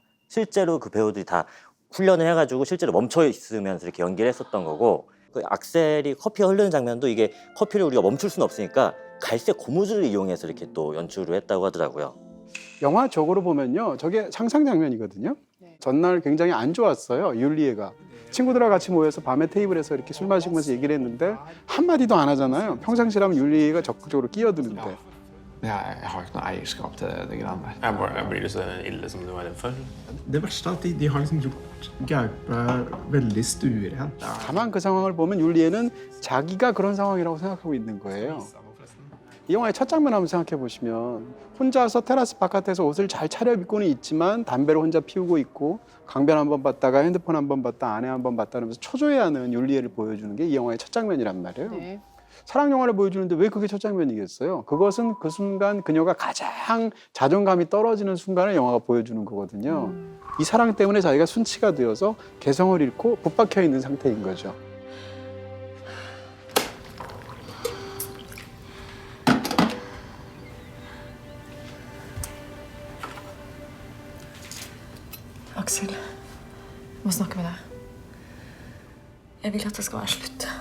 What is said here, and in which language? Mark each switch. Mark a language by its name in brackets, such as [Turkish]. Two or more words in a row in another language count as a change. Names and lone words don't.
[Korean] 실제로 그 배우들이 다 훈련을 해가지고 실제로 멈춰 있으면서 이렇게 연기를 했었던 거고 그 악셀이 커피가 흐르는 장면도 이게 커피를 우리가 멈출 수는 없으니까 갈색 고무줄을 이용해서 이렇게 또 연출을 했다고 하더라고요. 영화적으로 보면요. 저게 상상 장면이거든요. 전날 굉장히 안 좋았어요. 율리에가. 친구들하고 같이 모여서 밤에 테이블에서 이렇게 술 마시면서 얘기를 했는데 한마디도 안 하잖아요. 평상시라면 율리에가 적극적으로 끼어드는데. [Norwegian] Jeg har ikke noe eierskap til det greiene der. Jeg blir det så ille som du var redd for? Det verste er at de har liksom gjort Gaupe veldig stuerent. [Korean] 다만 그 상황을 보면 율리에는 자기가 그런 상황이라고 생각하고 있는 거예요. 이 영화의 첫 장면 한번 생각해 보시면 혼자서 테라스 바깥에서 옷을 잘 차려입고는 있지만 담배를 혼자 피우고 있고 강변 한번 봤다가 핸드폰 한번 봤다 아내 한번 봤다 하면서 초조해하는 율리에를 보여주는 게 이 영화의 첫 장면이란 말이에요. 네. 사랑 영화를 보여주는데 왜 그게 첫 장면이겠어요? 그것은 그 순간 그녀가 가장 자존감이 떨어지는 순간을 영화가 보여주는 거거든요. 이 사랑 때문에 자기가 순치가 되어서 개성을 잃고 붙박혀 있는 상태인 거죠. [Norwegian] Aksel, jeg må snakke med deg. Jeg vil at det skal være slutt.